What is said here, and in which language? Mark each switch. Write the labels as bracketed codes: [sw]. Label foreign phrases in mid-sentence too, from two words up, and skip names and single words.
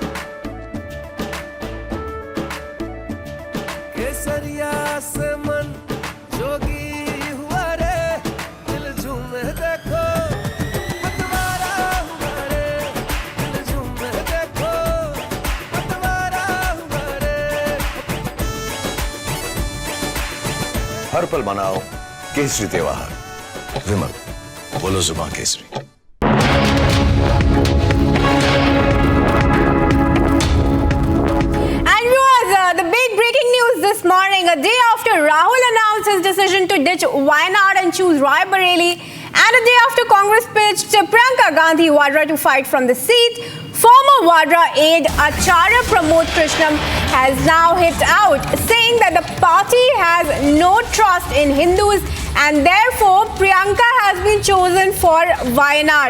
[hi] केसरिया से मन जोगी हुआ रे, दिल झूमे देखो पतवारा हुआ रे, दिल झूमे देखो पतवारा हुआ रे। हर पल मनाओ केसरी त्योहार। विमल, बोलो जुबान केसरी। [en] The big breaking news this morning, a day after Rahul announced his decision to ditch Wayanad and choose Rai Bareli, and a day after Congress pitched Priyanka Gandhi Vadra to fight from the seat, former Vadra aide Acharya Pramod Krishnam has now hit out, saying that the party has no trust in Hindus and therefore Priyanka has been chosen for Wayanad.